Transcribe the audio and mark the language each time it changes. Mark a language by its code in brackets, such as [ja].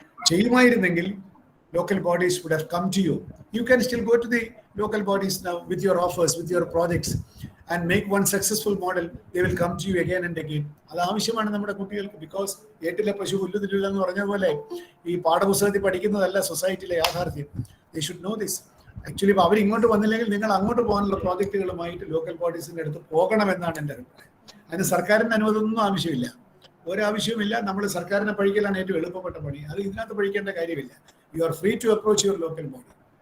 [en] ചെയ്യുമായിരുന്നെങ്കിൽ local bodies would have come to you. You can still go to the local bodies now with your offers, with your projects, and make one successful model. They will come to you again and again. [ml] അത് ആവശ്യമാണ് നമ്മുടെ കുട്ടികൾക്ക്. Because ഏട്ടിലെ പശു പുല്ലുതിരില്ല എന്ന് പറഞ്ഞ പോലെ ഈ പാഠപുസ്തകത്തിൽ പഠിക്കുന്നതല്ല സൊസൈറ്റിയിലെ യാഥാർത്ഥ്യം. [en] They should know this. [ml] Actually അവർ ഇങ്ങോട്ട് വന്നില്ലെങ്കിൽ നിങ്ങൾ അങ്ങോട്ട് പോകാനുള്ള പ്രോജക്റ്റുകളുമായിട്ട് ലോക്കൽ ബോഡീസിന്റെ അടുത്ത് പോകണമെന്നാണ് എൻ്റെ അഭിപ്രായം. അതിന് സർക്കാരിന്റെ അനുമതിയൊന്നും ആവശ്യമില്ല, ഒരാവശ്യവുമില്ല. നമ്മൾ സർക്കാരിനെ പഴിക്കലാണ് ഏറ്റവും എളുപ്പപ്പെട്ട പണി. അത് ഇതിനകത്ത് പഴിക്കേണ്ട കാര്യമില്ല. [en] You are free to approach your local body.